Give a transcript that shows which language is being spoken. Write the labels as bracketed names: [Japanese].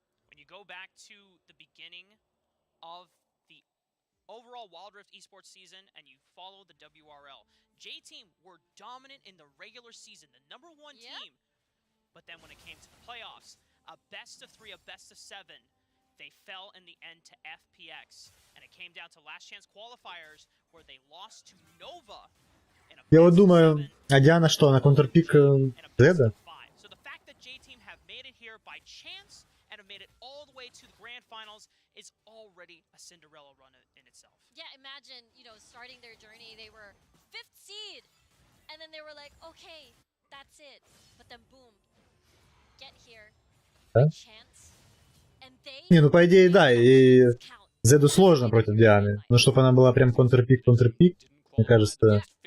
[English] When you go back to the beginning of the overall Wild Rift esports season and you follow the WRL, J-Team were dominant in the regular season, the #1 team. But then when it came to the playoffs, a best of 3, a best of 7, they fell in the end to FPX. And it came down to last chance qualifiers where they lost to Nova. [Russian] Я вот думаю, а Диана что, она контрпик Зеда? [English] So the fact that J-Team have made it here by chance and have made it all the way to the grand finals is already a Cinderella run in itself. Yeah, imagine, you know, starting their journey, they were 5th seed, and then they were like, okay, that's it. But then boom, get here, by chance, and they... [Russian] Не, ну по идее да, и Зеду сложно против Дианы. Но чтобы она была прям контрпик, мне кажется...